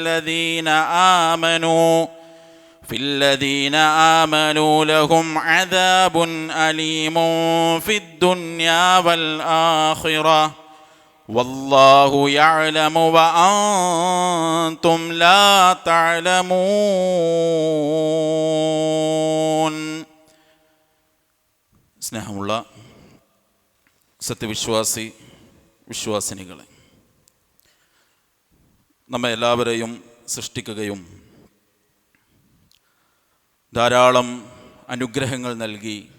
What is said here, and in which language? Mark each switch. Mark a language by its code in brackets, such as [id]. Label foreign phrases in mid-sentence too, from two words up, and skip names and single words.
[ar] الذين آمنوا لهم عذاب أليم في الدنيا والآخرة والله يعلم وأنتم لا تعلمون. [ml] സ്നേഹമുള്ള വിശ്വാസിനികളെ, നമ്മെ എല്ലാവരെയും സൃഷ്ടിക്കുകയും ധാരാളം അനുഗ്രഹങ്ങൾ നൽകി